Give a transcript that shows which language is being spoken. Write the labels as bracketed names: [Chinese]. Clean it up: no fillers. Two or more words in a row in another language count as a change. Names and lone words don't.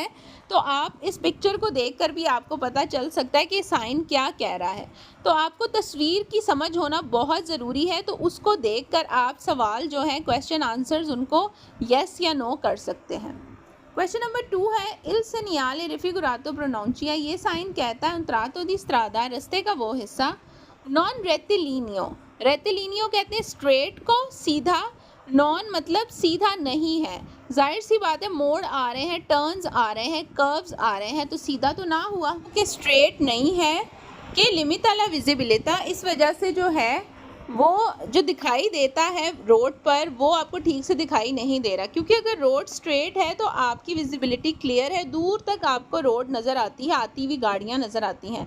[Hindi] तो आप इस पिक्चर को देखकर भी आपको पता चल सकता है कि साइन क्या कह रहा है। तो आपको तस्वीर की समझ होना बहुत ज़रूरी है, तो उसको देखकर आप सवाल जो है [English] question answers [Hindi] उनको यस या नो कर सकते हैं। [English] question number [Hindi] 2 है [Italian] il segnale raffigurato preannuncia. [Hindi] ये साइन कहता है [Italian] un tratto di strada, [Hindi] रास्ते का वो हिस्सा, [Italian] non rettilineo. [Hindi] रेतिलिनियो कहते हैं स्ट्रेट को, सीधा। नॉन मतलब सीधा नहीं है। जाहिर सी बात है, मोड़ आ रहे हैं, टर्न्स आ रहे हैं, कर्व्स आ रहे हैं, तो सीधा तो ना हुआ कि स्ट्रेट नहीं है। कि [English] limit visibility, [Hindi] इस वजह से जो है वो जो दिखाई देता है रोड पर वो आपको ठीक से दिखाई नहीं दे रहा, क्योंकि अगर [English] road straight [Hindi] है तो आपकी [English] visibility clear [Hindi] है, दूर तक आपको रोड नज़र आती है, आती हुई गाड़ियां नज़र आती हैं।